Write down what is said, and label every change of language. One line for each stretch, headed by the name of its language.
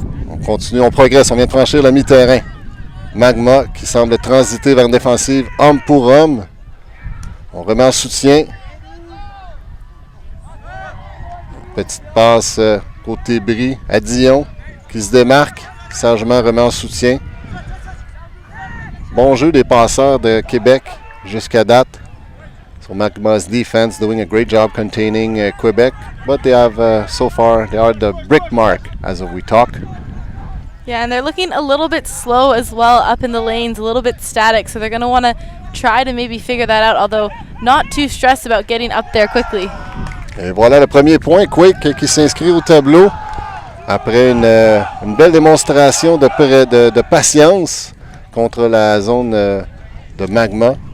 French: On continue, on progresse. On vient de franchir la mi-terrain. Magma qui semble transiter vers une défensive homme pour homme. On remet en soutien. Petite passe côté bris à Dion qui se démarque. Sagement remet en soutien. Bon jeu des passeurs de Québec jusqu'à date.
English: So Magma's defense doing a great job containing Quebec, but they have so far they are the brick mark as of we talk. Yeah, and they're looking a little bit slow as well up in the lanes, a little bit static, so they're going to want to try to maybe figure that out, although not too stressed about getting up there quickly.
French: Et voilà le premier point, Quake qui s'inscrit au tableau après une belle démonstration de patience contre la zone de Magma.